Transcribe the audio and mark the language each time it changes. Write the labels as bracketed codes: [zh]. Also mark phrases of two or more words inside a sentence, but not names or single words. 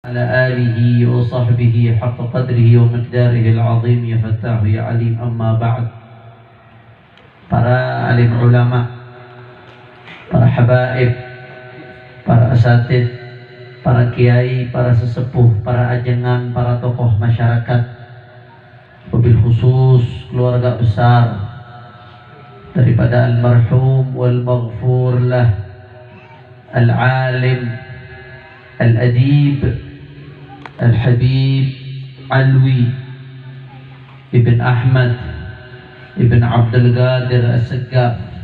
[ar] على آله وصحبه حق قدره ومقداره العظيم يا فتاح يا عليم. أما بعد, [id] para alim ulama, para habaib, para asatid, para kiai, para sesepuh, para ajengan, para tokoh masyarakat, [ar] وبالخصوص [id] keluarga besar [ar] daripada المرحوم والمغفور له، العالم، الأديب, Al-Habib Alwi Ibn Ahmad Ibn Abdul Qadir As-Saggaf.